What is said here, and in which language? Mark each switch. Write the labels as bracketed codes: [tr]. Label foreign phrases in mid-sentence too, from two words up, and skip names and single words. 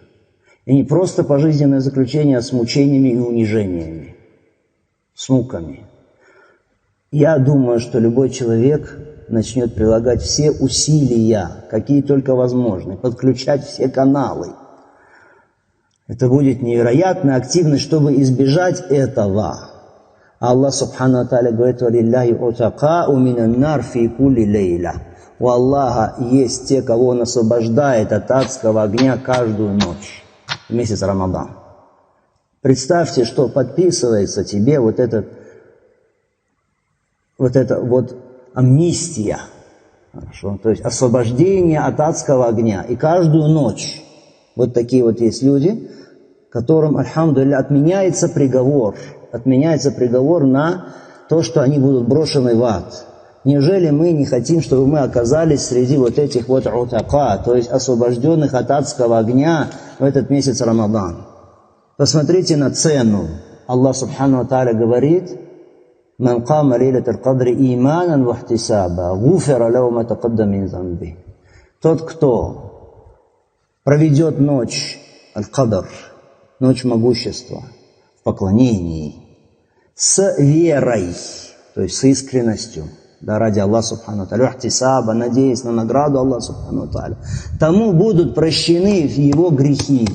[ru] И не просто пожизненное заключение, а с мучениями и унижениями, с муками. Я думаю, что любой человек начнет прилагать все усилия, какие только возможны, подключать все каналы. Это будет невероятная активность, чтобы избежать этого. [ar] الله سبحانه وتعالى говорит: «ولله عتقاء من النار في كل ليلة». [ru] У Аллаха есть те, кого Он освобождает от адского огня каждую ночь в месяц Рамадан. Представьте, что подписывается тебе вот эта амнистия, хорошо? То есть освобождение от адского огня. И каждую ночь вот такие вот есть люди, которым, альхамдулилля, отменяется приговор на то, что они будут брошены в ад. Неужели мы не хотим, чтобы мы оказались среди вот этих вот утака, то есть освобожденных от адского огня в этот месяц Рамадан? Посмотрите на цену. [ar] الله سبحانه وتعالى говорит: «من قام ليلة القدر إيمانا واحتسابا غفر له ما تقدم من ذنبه». [ru] Тот, кто проведет ночь аль-кадр, ночь могущества, в поклонении, с верой, то есть с искренностью, да, ради Аллаха [ar] سبحانه وتعالى, [ru] ихтисаба, надеясь на награду Аллаха [ar] سبحانه وتعالى, [ru] тому будут прощены его грехи.